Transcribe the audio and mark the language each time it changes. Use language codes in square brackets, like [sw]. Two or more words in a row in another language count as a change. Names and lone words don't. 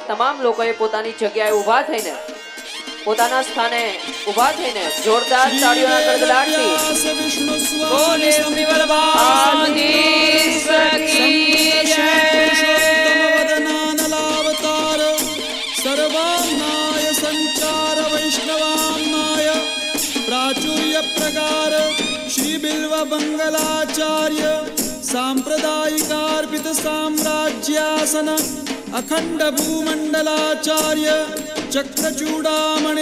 [gu] તમામ લોકોએ પોતાની જગ્યાએ ઊભા થઈને પોતાના સ્થાને ઊભા થઈને જોરદાર તાળીઓના ગડગડાટથી [hi] बोले श्री वल्लभाधीश की जय. [sa] सर्वान्नाय संचार वैष्णवान्नाय प्राचुर्य प्रकार श्री बिल्व मंगलाचार्य सांप्रदायिकार्पित साम्राज्यासन अखंड भूमंडलाचार्य चक्रचूड़ामणि